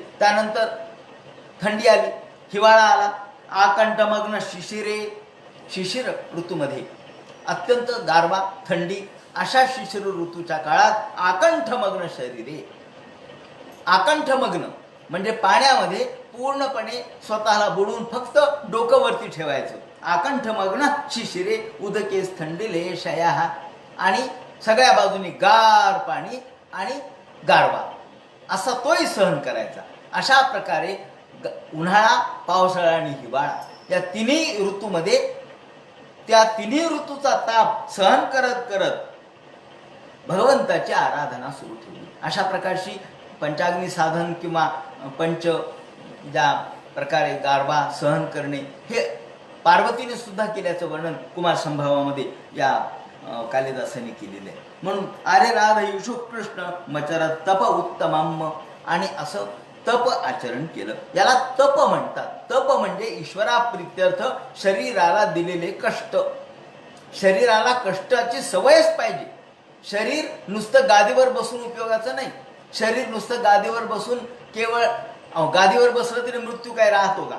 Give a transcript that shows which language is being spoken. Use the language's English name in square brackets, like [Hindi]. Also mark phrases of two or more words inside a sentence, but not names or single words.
[Marathi] त्यानंतर थंडी आली, हिवाळा आला, [Sanskrit] आकंठमग्न शिशिरे. [Marathi] शिशिर ऋतूमध्ये अत्यंत गारवा थंडी, अशा शिशिर ऋतूच्या काळात [Sanskrit] आकंठमग्न शरीरे. [Marathi] आकंठमग्न म्हणजे पाण्यामध्ये पूर्णपणे स्वतःला बुडून फक्त डोकं वरती ठेवायचं. [Sanskrit] आकंठमग्न शिशिरे उदकेस थंडिले शया. [Marathi] आणि सगळ्या बाजूनी गार पाणी आणि गारवा असा तोही सहन करायचा. अशा प्रकारे उन्हाळा, पावसाळा आणि हिवाळा या तिन्ही ऋतूमध्ये त्या तिन्ही ऋतूचा ताप सहन करत करत भगवंताची आराधना सुरू ठेवली. अशा प्रकारची पंचाग्नी साधन किंवा पंच ज्या प्रकारे गारवा सहन करणे हे पार्वतीने सुद्धा केल्याचं वर्णन कुमार संभवामध्ये या कालिदासाने केलेलं आहे. [Sanskrit] म्हणून अरे राध युषु कृष्ण मचर तप उत्तमम. [Marathi] आणि असं तप आचरण केलं. याला तप म्हणतात. तप म्हणजे ईश्वराप्रित्यर्थ शरीराला दिलेले कष्ट. शरीराला कष्टाची सवयच पाहिजे. शरीर नुसतं गादीवर बसून उपयोगाचं नाही. शरीर नुसतं गादीवर बसून केवळ गादीवर बसलं तरी मृत्यू काय राहतो का?